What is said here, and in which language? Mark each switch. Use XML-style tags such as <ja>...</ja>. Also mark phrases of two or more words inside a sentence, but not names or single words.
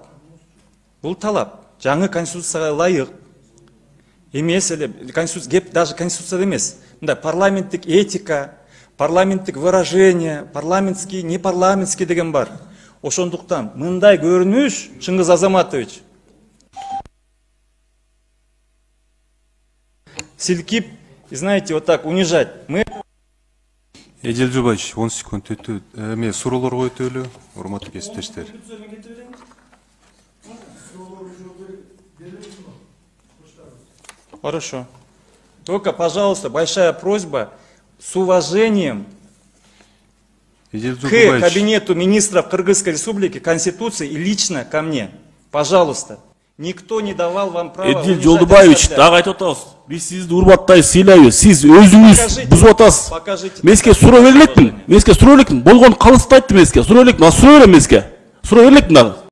<ky>Бул талап жаңы конституцияга ылайык эмес эле, кеп даже конституцияда эмес. Мындай парламенттик этика, парламенттик выражение,</ky> <ru>парламентский, непарламентский</ru> <ky>деген бар. Ошондуктан мындай көрүнүш, Чыңгыз Азаматович, силкип,</ky> <ru>знаете, вот так унижать. Мы</ru> <ky>Эжил Жолбаевич, 10 секунд өтүп, эми суроолорго өтөлү, урматтуу кесиптештер.</ky> <ru>Хорошо. Только, пожалуйста, большая просьба с уважением к кабинету министров Кыргызской Республики, Конституции и лично ко мне. Пожалуйста. Никто не давал вам права...</ru> <ky>Эдил Жолдубаевич, дагы айтып атабыз. Биз сизди урматтай сыйлайбыз. Сиз өзүңүз бузуп атасыз. Меске суроо берилекмин. Болгон калысты айтты меске. Суроо берилекмин. Суроо берем меске. Суроо берилекмин дагы.</ky>